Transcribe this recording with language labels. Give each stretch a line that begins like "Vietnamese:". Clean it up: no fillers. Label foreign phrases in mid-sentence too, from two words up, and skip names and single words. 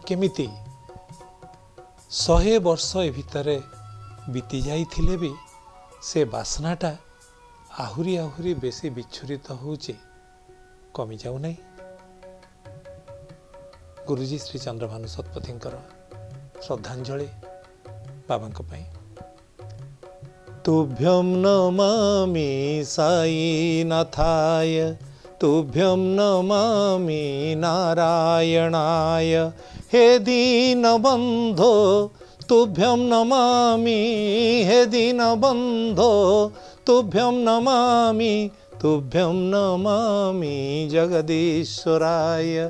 Odia: କେମିତି 100 ବର୍ଷ ଏ ଭିତରେ ବିତି ଯାଇଥିଲେ ଭି ସେ ବାସନାଟା ଆହୁରି ଆହୁରି ବେଶି ବିଚ୍ଛୁରିତ ହେଉଛି, କମି ଯାଉ ନାହିଁ। ଗୁରୁଜୀ ଶ୍ରୀ ଚନ୍ଦ୍ରଭାନୁ ସତପଥୀଙ୍କର ଶ୍ରଦ୍ଧାଞ୍ଜଳି ବାବାଙ୍କୁ ପାଇଁ।
Sanskrit: तुभ्यं नमामि साई नाथाय, तुभ्यं नमामि नारायणाय। हे दीनबन्धो तुभ्यं नमामि, हे दीनबन्धो तुभ्यं नमामि, तुभ्यं नमामि जगदीश्वराय।